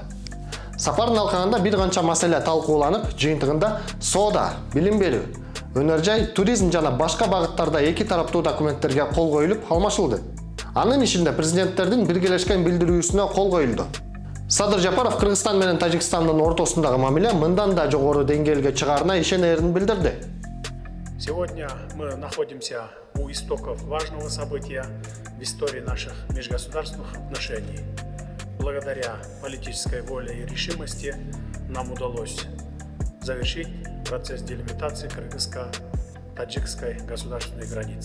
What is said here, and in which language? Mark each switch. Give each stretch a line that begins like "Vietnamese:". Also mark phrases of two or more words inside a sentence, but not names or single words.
Kyrgyz: Сапардын алкагында бир канча маселе талкууланып, жыйынтыгында соода, билим берүү, өнөр жай, туризм жана башка багыттарда эки тараптуу документтерге кол коюлуп алмашылды. Анын ишинде президенттердин биргелешкен билдирүүсүнө кол коюлду. Садыр Жапаров Кыргызстан менен Тажикстандын ортосундагы мамиле мындан да жогору деңгээлге чыгаарына ишенерин билдирди.
Russian: Сегодня мы находимся у истоков важного события в истории наших межгосударственных отношений. Благодаря политической воле и решимости нам удалось завершить процесс делимитации кыргызско-таджикской государственной границы.